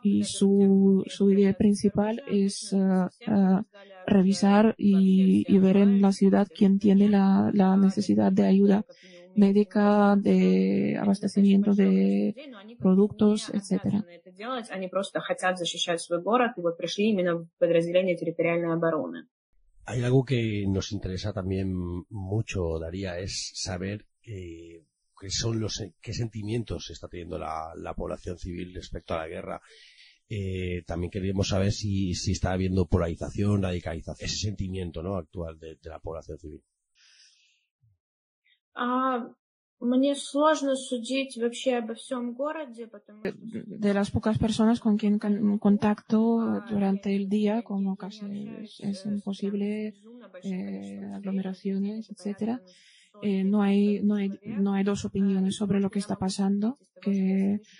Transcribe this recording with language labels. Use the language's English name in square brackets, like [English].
[Spanish] Y su idea principal es revisar y ver en la ciudad quién tiene la necesidad de ayuda médica, de abastecimiento de productos, etcétera. [Russian] Они просто хотят защищать свой город и вот пришли именно в подразделение территориальной обороны. [Spanish] Hay algo que nos interesa también mucho, Daría, es saber qué sentimientos está teniendo la población civil respecto a la guerra. También queríamos saber si está habiendo polarización, radicalización, ese sentimiento, ¿no?, actual de la población civil. [Russian] Мне сложно судить вообще обо всем городе, потому что... [Spanish] De las pocas personas con quien contacto durante el día, como casi es imposible, aglomeraciones, etc., no hay dos opiniones sobre lo que está pasando, que